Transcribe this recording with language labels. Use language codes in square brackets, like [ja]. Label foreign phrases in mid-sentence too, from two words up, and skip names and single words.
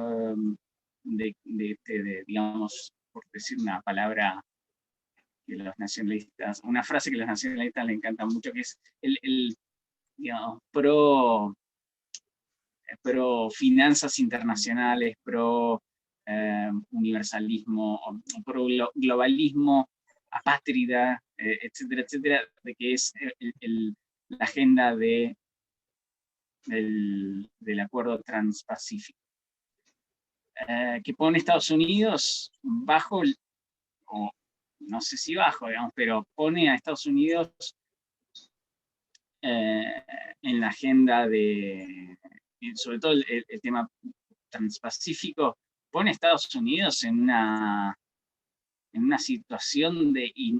[es] digamos, por decir una palabra que los nacionalistas, una frase que los nacionalistas le encanta mucho, que es digamos, pro finanzas internacionales, pro universalismo, pro globalismo, apátrida, etcétera, etcétera, de que es la agenda del acuerdo transpacífico, que pone Estados Unidos bajo, o no sé si bajo, digamos, pero pone a Estados Unidos en la agenda sobre todo el tema transpacífico, pone a Estados Unidos en una situación de